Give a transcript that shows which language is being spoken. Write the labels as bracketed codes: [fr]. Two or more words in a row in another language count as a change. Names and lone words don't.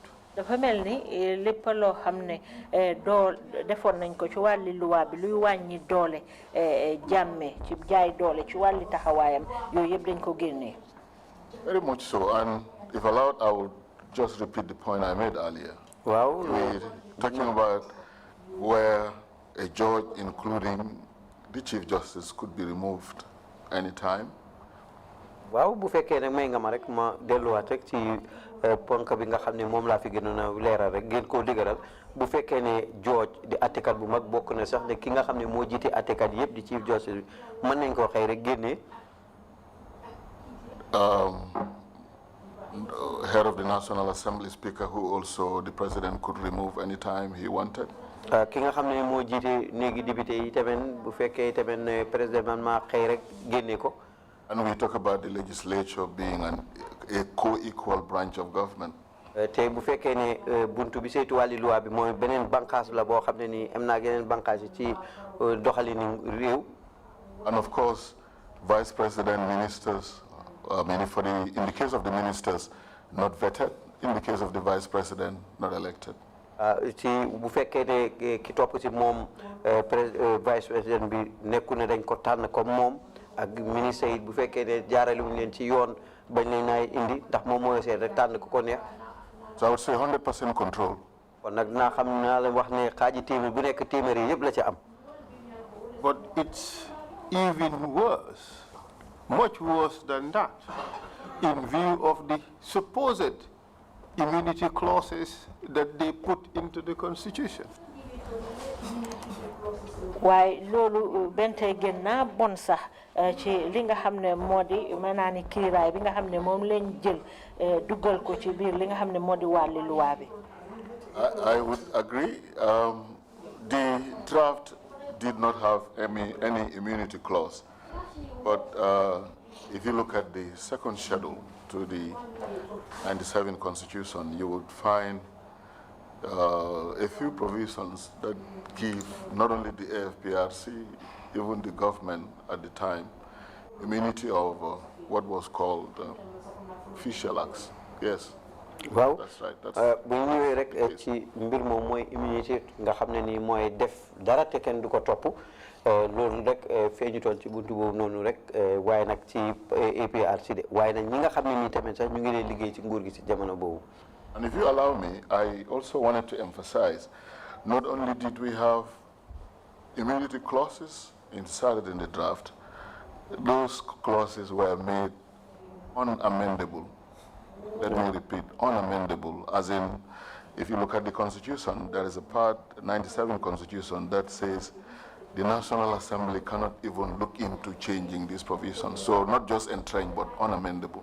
[wo] dafa mel ni lépp loo xam ne defoon nañ ko ci wàlli luwaa bi luy wàññi doole Jammeh ci jaay doole ci wàlli taxawaayam yooyu yëpp dañ ko génnee. [en] Very much so, and if allowed, I would just repeat the point I made earlier. Wow. We're talking about where a judge, including the Chief Justice, could be removed anytime. [wo] Waaw bu fekkee nag may nga ma rek ma delluwaat rek ci ponk bi nga xam ne moom laa fi gënoon a leeral rek gën koo digëral bu fekkee ne George di attekat bu mag bokk na sax ne ki nga xam ne moo jiite attekat yëpp di [en] chief justice [wo] bi mën nañ koo xëy rek génnee [en] head of the National Assembly Speaker, who also the president could remove anytime he wanted. [wo] Ki nga xam ne moo jiite néegi député yi tamit bu fekkee tamit président man maa xëy rek génne ko. [en] And we talk about the legislature being a co-equal branch of government. [wo] te bu fekkee ne buntu bi saytu wàlli loi bi mooy beneen bànqaas la boo xam ne nii am naa geneen bànqaas yi ci doxalinu réew. [en] And of course, vice president, ministers, in the case of the ministers, not vetted. In the case of the vice president, not elected. [wo] ci bu fekkee ne ki topp ci moom [fr] vice président [wo] bi nekku ne dañ ko tànn comme moom ak ministre yi bu fekkee ne jaarale wuñ leen ci yoon bañ leen naay indi ndax moom mooy seet rek tànn ko neex. [en] So I would say 100% control. [wo] kon nag dinaa xam naa leen wax ne xaaji téeméer bu nekk téeméer yi yëpp la ci am. [en] But it's even worse, much worse than that, in view of the supposed immunity clauses that they put into the Constitution. [wo] Why loolu bentay gën naa bon sax ci li nga xam ne moo di maanaam ni kiiraay bi nga xam ne moom lañ jël dugal ko ci biir li nga xam ne moo di wàlli luwaa bi. [en] I would agree. The draft did not have any immunity clause, but if you look at the second schedule to the 97 Constitution, you would find a few provisions that give not only the AFPRC, even the government at the time, immunity of what was called official acts. Yes. [wo] Waaw [en] that's right. [wo] bu ñu ñëwee rek ci mbir moom mooy immunité nga xam ne nii mooy def dara te kenn du ko topp loolu rek feeñutoon ci buntu boobu noonu rek waaye nag ci APRC de waaye nag ñi nga xam ne nii tamit sax ñu ngi leen liggéey ci nguur gi ci jamono boobu. [en] And if you allow me, I also wanted to emphasize, not only did we have immunity clauses inserted in the draft, those clauses were made unamendable. Let me repeat, unamendable, as in, if you look at the Constitution, there is a part, 97 Constitution, that says the National Assembly cannot even look into changing these provisions. So not just entrenched, but unamendable.